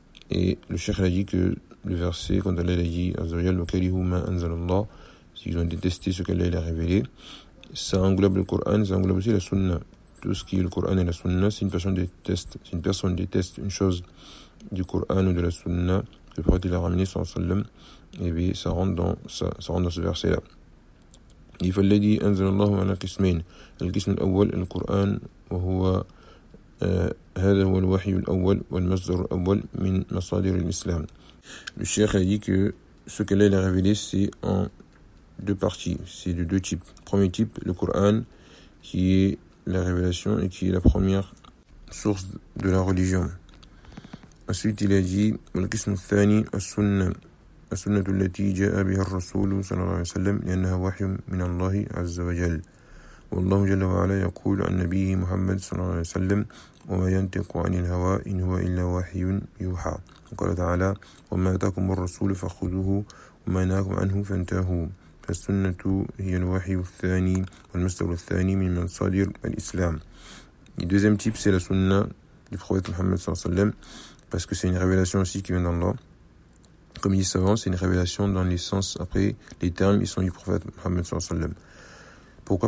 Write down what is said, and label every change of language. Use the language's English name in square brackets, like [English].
[French] Et le cheikh a dit que le verset, quand Allah a dit Azzawajal, [Arabic] وَكَرِهُ مَا أَنزَلَ اللَّهُ, [French] s'ils ont détesté ce qu'Allah a révélé, ça englobe le Coran, ça englobe aussi la Sunna. Tout ce qui est le Coran et la Sunna, si une personne déteste une chose du Coran ou de la Sunna, que le prophète l'a ramené, [Arabic] sallallahu alayhi wa sallam, [French] et bien ça rentre dans ce verset-là. Il fallait dire [Arabic] أَنزَلَ اللَّهُ عَلَى قِسْمَيْنِ الْقِسْمُ الْأَوَّلُ الْقُرْآنُ وَهُوَ هذا هو الوحي الأول والمصدر الأول من مصادر الإسلام. [French] Le cheikh a dit que ce qu'Allah a révélé, c'est en deux parties, c'est de deux types. Premier type, le Coran, qui est la révélation et qui est la première source de la religion. Ensuite, il a dit [Arabic] والقسم الثاني السنة التي جاء بها الرسول صلى الله عليه وسلم لأنها وحي من الله عز وجل. والله جل وعلا يقول عن نبيه محمد صلى الله عليه وسلم وما ينطق عن الهوى إن هو إلا وحي يوحى. وقال تعالى وما أتاكم الرسول فخذوه وما نهاكم عنه فانتهوا. فالسنة هي الوحي الثاني والمصدر الثاني من مصادر الإسلام. [French] Le deuxième type c'est la sunna du prophète Mohammed [Arabic] صلى الله عليه وسلم, [French] parce que c'est une révélation aussi qui vient d'Allah. Comme il dit souvent, c'est une révélation dans les sens, après les termes ils sont du prophète Mohammed [Arabic] صلى الله عليه وسلم. [French] Pourquoi ?